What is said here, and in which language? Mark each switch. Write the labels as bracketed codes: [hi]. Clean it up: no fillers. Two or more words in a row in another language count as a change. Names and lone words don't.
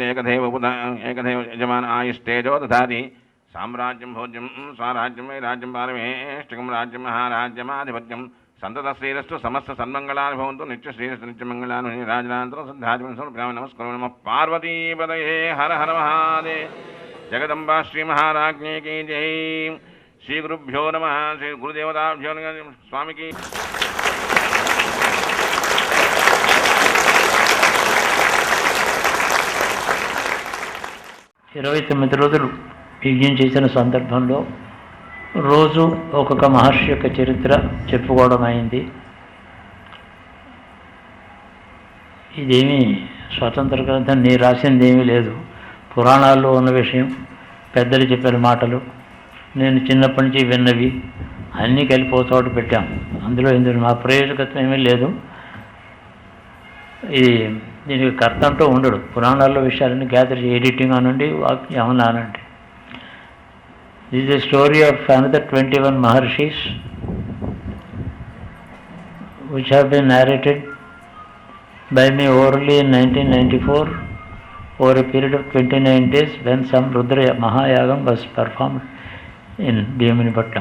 [sa] एकधैव एकधैव यजमान आयुष्तेजो दधाति साम्राज्यं भोज्यं स्वाराज्यं वैराज्यं पारमेष्टिकं राज्यं महाराज्यमाधिपत्यं सन्ततश्रीरस्तु समस्त सन्मङ्गलानि भवन्तु नित्यश्रीरस्तु नित्यमङ्गलानि राजनान्तरं सद्धादिवं समर्पयामि नमस्करोमि नमः पार्वतीपतये हर हर महादेव जगदम्बा श्रीमहाराज्ञी की जय श्रीगुरुभ्यो नमः श्री गुरुदेवताभ्यो नमः स्वामी की [te] ఇరవై 9 రోజులు యజ్ఞం చేసిన సందర్భంలో రోజు ఒక్కొక్క మహర్షి యొక్క చరిత్ర చెప్పుకోవడం అయింది. ఇదేమీ స్వతంత్ర గ్రంథం నేను రాసింది ఏమీ లేదు. పురాణాల్లో ఉన్న విషయం, పెద్దలు చెప్పిన మాటలు, నేను చిన్నప్పటి నుంచి విన్నవి అన్నీ కలిపి ఒక చోట పెట్టాం. అందులో ఎందుకు మా ప్రయోజకత్వం ఏమీ లేదు. ఇది దీనికి కర్త అంటూ ఉండడు. పురాణాల్లో విషయాలన్నీ [en] gather editing [te] అనండి, ఏమన్నా అనండి. [en] This is the story of another 21 Maharshis which have been narrated by me orally in 1994 over a period of 29 days when some Rudra Mahayagam was performed in Bhimanipatnam.